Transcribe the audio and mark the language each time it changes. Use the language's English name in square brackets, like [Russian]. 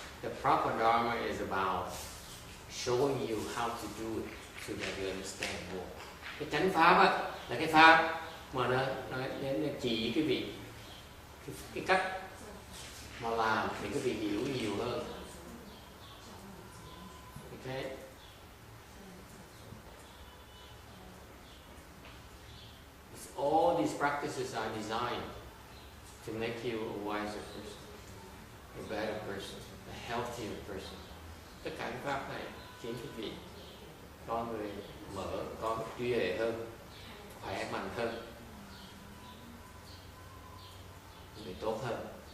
[English] The proper dharma is about showing you how to do it so that you understand more. [Vietnamese] Cái chánh pháp á, là cái pháp mà nó chỉ quý vị cái cách mà làm để quý vị hiểu nhiều hơn. [English] Okay? All these practices are designed to make you a wiser person, a better person, a healthier person. [Vietnamese] Tất cả những pháp này khiến quý vị con người mở, có trí huệ hơn, khỏe mạnh hơn, người tốt hơn.